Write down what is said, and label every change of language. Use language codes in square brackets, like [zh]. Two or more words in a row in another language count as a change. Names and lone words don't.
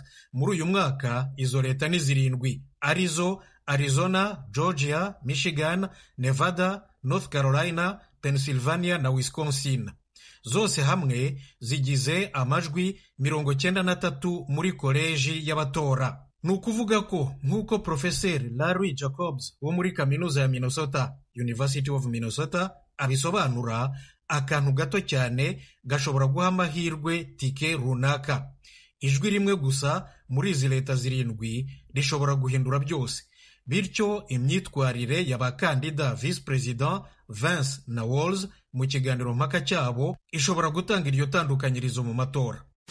[rw] Muri uyu mwaka izo leta ni 7 arizo Arizona, Georgia, Michigan, Nevada, North Carolina, Pennsylvania na Wisconsin. Zose hamwe zigize amajwi 93 muri koleji y'abatora. Ni ukuvuga ko nk'uko Profeseri Larry Jacobs wo muri kaminuza ya Minnesota, University of Minnesota, abisobanura, akantu gato cyane gashobora guha amahirwe tike runaka. Ijwi rimwe gusa muri izi leta 7 rishobora guhindura byose. Bityo imyitwarire y'abakandida visi perezida Vance na Walz mu kiganiro mpaka cyabo ishobora gutanga iryo tandukanyirizo mu matora.